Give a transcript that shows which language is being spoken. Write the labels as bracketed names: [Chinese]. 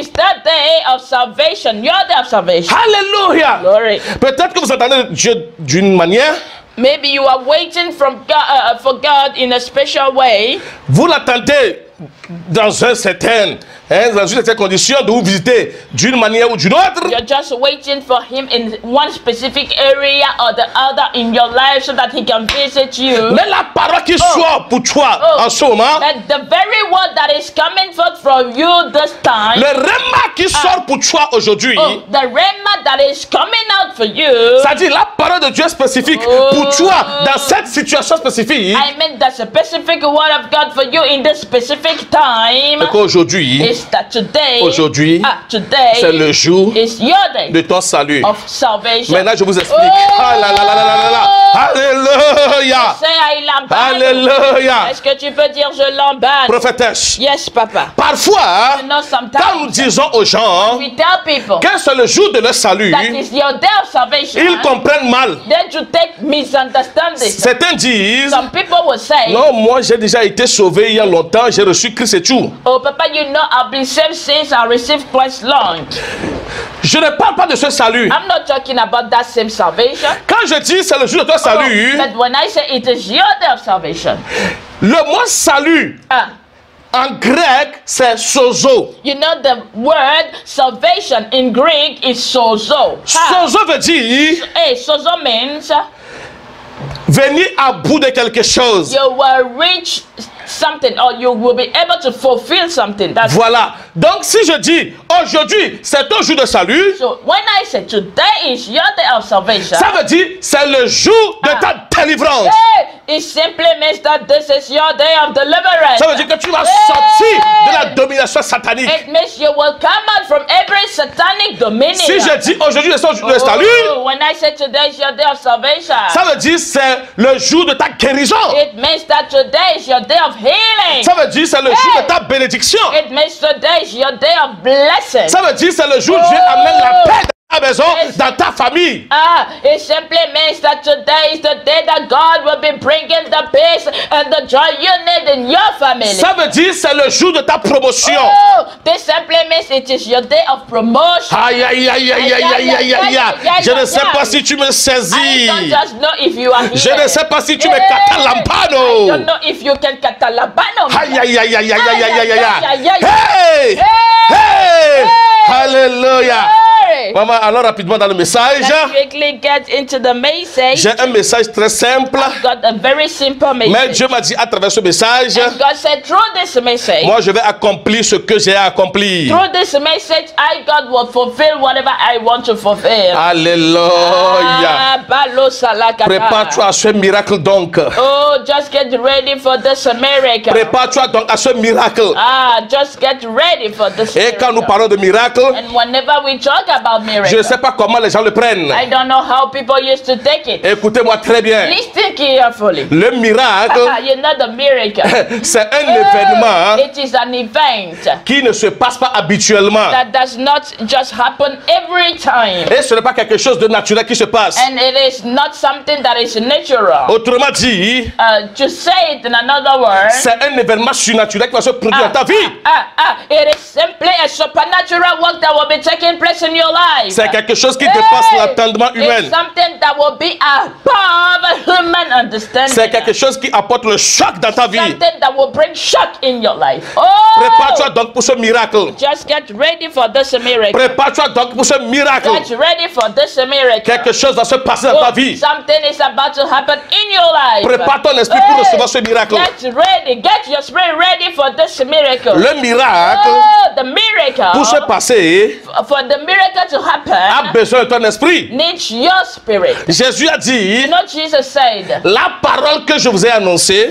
[English] is the day of salvation, your day of salvation. [French] Alléluia. [English] Glory. [French] Peut-être que vous entendez Dieu d'une manière, [English] Maybe you are waiting from God, for God in a special way. [French] vous l'attendez dans un certain, dans une certaine condition de vous visiter d'une manière ou d'une autre. [English] You're just waiting for Him in one specific area or the other in your life so that He can visit you. [French] Mais la parole qui sort pour toi en ce moment, [English] But the very word that is coming forth from you this time, [French] le rema qui sort pour toi aujourd'hui, [English] the rhema that is coming out for you, [French] c'est-à-dire la parole de Dieu spécifique pour toi dans cette situation spécifique, [English] I mean the specific word of God for you in this specific time, [French] et qu'aujourd'hui, [English] is that today, [French] aujourd'hui, [English] today [French] c'est le jour [English] is your day [French] de ton salut. [English] of salvation. [French] Maintenant, je vous explique. Ah là là là là là là. Alléluia. [English] Say I lambane. [French] Alléluia. Est-ce que tu peux dire je lambane? Prophétesse, [English] Yes, Papa. [French] parfois, [English] You know, [French] quand nous [English] sometimes [French] disons aux gens [English] we tell people [French] que c'est le jour de leur salut, [English] that is your day of salvation, [French] ils comprennent mal. [English] then you take misunderstanding. [French] Certains disent, [English] Some people will say, [French] non, moi j'ai déjà été sauvé il y a longtemps, j'ai reçu Christ et tout. [English] oh, Papa, you know I've been saved since I received Christ long. [French] Je ne parle pas de ce salut. [English] I'm not talking about that same salvation. [French] Quand je dis c'est le jour de ton salut, [English] But when I say it is your day of salvation, [French] le mot salut en grec c'est sozo. [English] you know the word salvation in Greek is sozo. [French] Sozo veut dire [English] Hey, sozo means [French] venir à bout de quelque chose. [English] you will reach something or you will be able to fulfill something. That's [French] Voilà. Donc si je dis aujourd'hui c'est ton jour de salut, [English] so when I say today is your day of salvation, [French] ça veut dire c'est le jour de ta délivrance. [English] hey, it simply means that this is your day of deliverance. [French] Ça veut dire que tu vas sortir de la domination satanique. [English] It means you will come out from every satanic dominion. [French] Si je dis aujourd'hui c'est ton jour de salut, [English] Oh, when I say today is your day of salvation, [French] ça veut dire c'est le jour de ta guérison. [English] it means that today is your day of healing. [French] Ça veut dire c'est le jour de ta bénédiction. [English] It means today is your day of blessing. [French] Ça veut dire c'est le jour où Dieu amène la paix dans ta maison, dans ta famille. [English] It simply means that today is the day that God will be bringing the peace and the joy you need in your family. [French] Ça veut dire c'est le jour de ta promotion. [English] Oh, this simply means it is your day of promotion. [French] Aïe aïe aïe aïe aïe aïe aïe aïe aïe. Je ne sais pas si tu me saisis. [English] I don't just know if you are here. [French] Je ne sais pas si tu me [English] I catalampano. don't know if you can catalabano. Aïe aïe aïe aïe aïe aïe aïe aïe Aïe, aïe, aïe. Hey! Hey! Alléluia. Hey! [French] Maman, allons rapidement dans le message. [English] Let's quickly get into the message. [French] J'ai un message très simple. [English] Got a very simple [French] Mais [English] message. [French] Dieu m'a dit à travers ce message, [English] And God said through this message, [French] moi je vais accomplir ce que j'ai à accomplir. [English] through this message, God will fulfill whatever I want to fulfill. [French] Alléluia. Balo salakata. Prépare-toi à ce miracle donc. [English] Oh, just get ready for this miracle. [French] Prépare-toi donc à ce miracle. [English] Just get ready for this [French] Et quand nous [English] miracle. [French] parlons de miracle, [English] And whenever we talk about about [French] Je ne [English] miracles. [French] sais pas comment les gens le prennent. [English] I don't know how people used to take it. [French] Écoutez-moi très bien. [English] Listen carefully. [French] Le miracle, [English] You know the miracle. [French] c'est un événement [English] It is an event [French] qui ne se passe pas habituellement. [English] that does not just happen every time. [French] Et ce n'est pas quelque chose de naturel qui se passe. [English] And it is not something that is natural. [French] Autrement dit, [English] To say it in another word, [French] c'est un événement surnaturel qui va se produire dans ta vie. [English] it is simply a supernatural work that will be taking place in your life. [French] C'est quelque chose qui dépasse l'entendement humain. [English] It's something that will be above human understanding. [French] C'est quelque chose qui apporte le choc dans ta vie. [English] Something that will bring shock in your life. [French] Prépare-toi donc pour ce miracle. [English] Just get ready for this miracle. [French] Prépare-toi donc pour ce miracle. [English] Get ready for this miracle. [French] Quelque chose va se passer dans ta vie. [English] Something is about to happen in your life. [French] Prépare ton esprit pour recevoir ce miracle. [English] Get ready. Get your spirit ready for this miracle. [French] Le miracle, [English] The miracle. [French] pour se passer, [English] For the miracle to [French] a [English] happen, [French] besoin de ton esprit. [English] needs your spirit. [French] Jésus a dit, [English] You know, Jesus said [French] la parole que je vous ai annoncée,